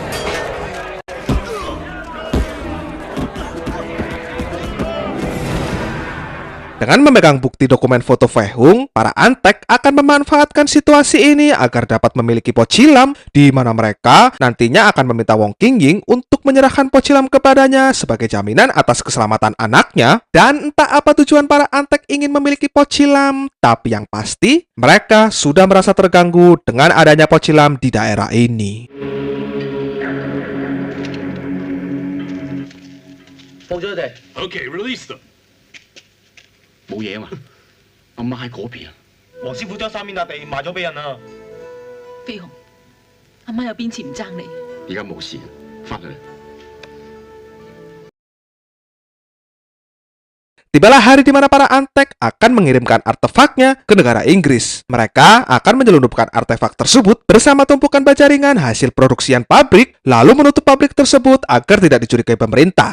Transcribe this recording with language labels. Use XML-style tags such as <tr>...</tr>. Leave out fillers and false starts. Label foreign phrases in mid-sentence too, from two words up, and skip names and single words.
<id>Dengan memegang bukti dokumen foto Fei Hung, para antek akan memanfaatkan situasi ini agar dapat memiliki Pocilam, di mana mereka nantinya akan meminta Wong Qingying untuk menyerahkan Pocilam kepadanya sebagai jaminan atas keselamatan anaknya. Dan entah apa tujuan para antek ingin memiliki Pocilam, tapi yang pasti mereka sudah merasa terganggu dengan adanya Pocilam di daerah ini.</id> <yue>放咗佢哋。</yue> <en>Okay, release them.</en> <yue>冇嘢嘛，阿媽喺嗰邊啊。黃師傅將三面笪地賣咗俾人啦。飛鴻，阿媽有邊次唔爭你？而家冇事，翻去啦。</yue> <id>Tibalah hari di mana para antek akan mengirimkan artefaknya ke negara Inggris. Mereka akan menyelundupkan artefak tersebut bersama tumpukan baja ringan hasil produksian pabrik, lalu menutup pabrik tersebut agar tidak dicurigai pemerintah.</id>